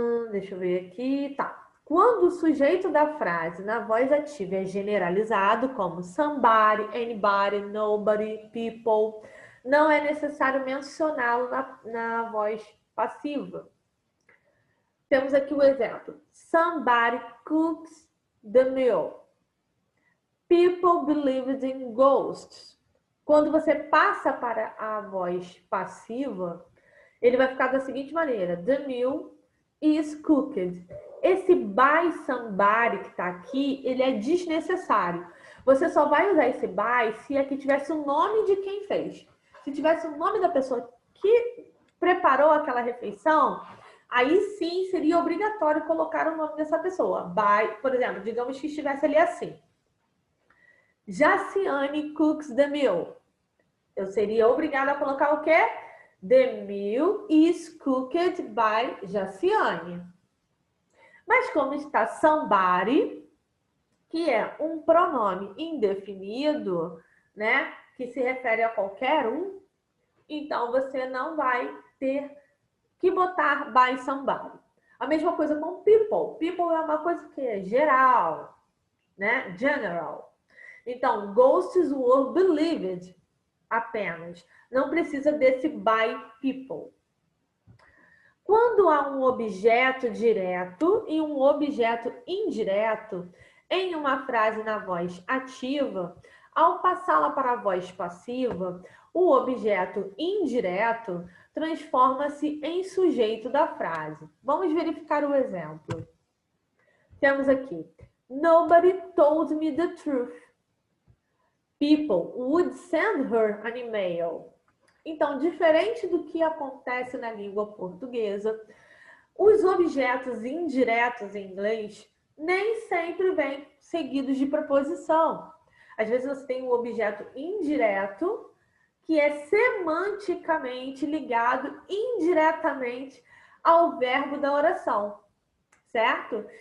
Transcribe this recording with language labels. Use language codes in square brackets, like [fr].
[pt] Deixa eu ver aqui, tá. Quando o sujeito da frase na voz ativa é generalizado, como somebody, anybody, nobody, people, não é necessário mencioná-lo na voz passiva. Temos aqui o exemplo. [en] Somebody cooks the meal. People believed in ghosts. [pt] Quando você passa para a voz passiva, ele vai ficar da seguinte maneira. [en] The meal is cooked. [pt] Esse by somebody que está aqui, ele é desnecessário. Você só vai usar esse by se aqui tivesse o nome de quem fez. Se tivesse o nome da pessoa que preparou aquela refeição, aí sim seria obrigatório colocar o nome dessa pessoa. By, por exemplo, digamos que estivesse ali assim. [en] Jaciane cooks the meal. [pt] Eu seria obrigada a colocar o quê? [en] The meal is cooked by Jaciane. [pt] Mas como está somebody, que é um pronome indefinido, né? Que se refere a qualquer um, então você não vai ter que botar by somebody. A mesma coisa com people. People é uma coisa que é geral, né? [en] General. Então, ghosts were believed apenas. [pt] Não precisa desse by people. Quando há um objeto direto e um objeto indireto em uma frase na voz ativa, ao passá-la para a voz passiva, o objeto indireto transforma-se em sujeito da frase. Vamos verificar o exemplo. Temos aqui, [en] nobody told me the truth. People would send her an email. [pt] Então, diferente do que acontece na língua portuguesa, os objetos indiretos em inglês nem sempre vêm seguidos de preposição. Às vezes você tem um objeto indireto que é semanticamente ligado indiretamente ao verbo da oração, certo?